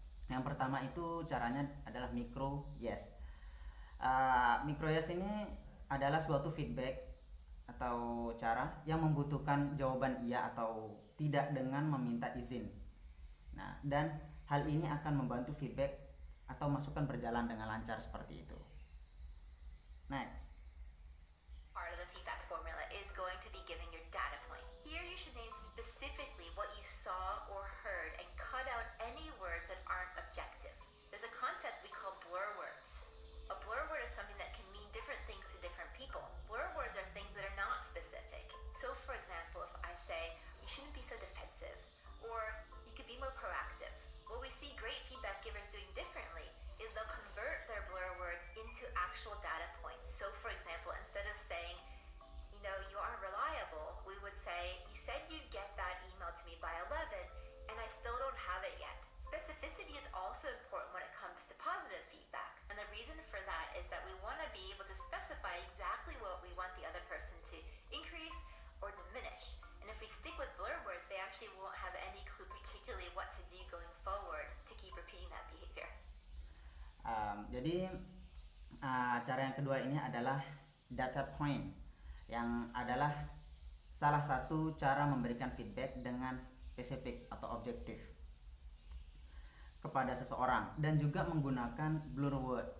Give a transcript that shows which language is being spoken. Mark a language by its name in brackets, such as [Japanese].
[Indonesian] Yang pertama itu caranya adalah micro yes. Micro yes ini adalah suatu feedback atau cara yang membutuhkan jawaban iya atau tidak dengan meminta izin. Nah, dan hal ini akan membantu feedback atau masukan berjalan dengan lancar seperti itu. [English] Next. Part of the feedback formula is going to be giving your data point. Here you should name specifically what you saw or heard and cut out any words that aren't objective. There's a concept we call blur words. A blur word is something that can mean different things to different people. Blur words are things that are not specific. So for example, if I say, you shouldn't be so defensive, or you could be more proactive. What we see great feedback givers doing differently is they'll convert their blur words into actual data points. So for example, instead of saying, you aren't reliable, we would say, you said you'd get that email to me by 11, and I still don't have it yet. Specificity is also important when it comes to positive feedback. And the reason for that is that we want to be able to specify exactly what we want the other person to increase or diminish. And if we stick with blur words, they actually won't have any clue particularly what to do going forward to keep repeating that behavior. [Indonesian] Jadi cara yang kedua ini adalah data point, yang adalah salah satu cara memberikan feedback dengan spesifik atau objektif kepada seseorang, dan juga menggunakan blur word.